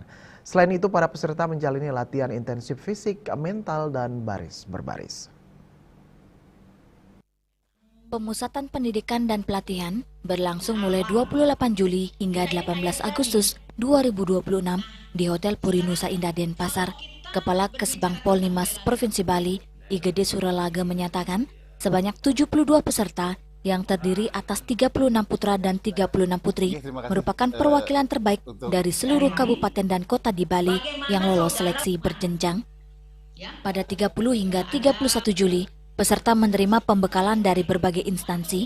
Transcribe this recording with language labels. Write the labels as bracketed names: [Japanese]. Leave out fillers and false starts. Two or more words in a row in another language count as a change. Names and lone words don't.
[Indonesian] Selain itu, para peserta menjalani latihan intensif fisik, mental, dan baris berbaris. Pemusatan pendidikan dan pelatihan berlangsung mulai 28 Juli hingga 18 Agustus 2026 di Hotel Puri Nusa Indah Denpasar. Kepala Kesbang Polnimas Provinsi Bali, Igede Suralaga menyatakan sebanyak 72 peserta yang terdiri atas 36 putra dan 36 putri merupakan perwakilan terbaik dari seluruh kabupaten dan kota di Bali yang lolos seleksi berjenjang. Pada 30 hingga 31 Juli, peserta menerima pembekalan dari berbagai instansi.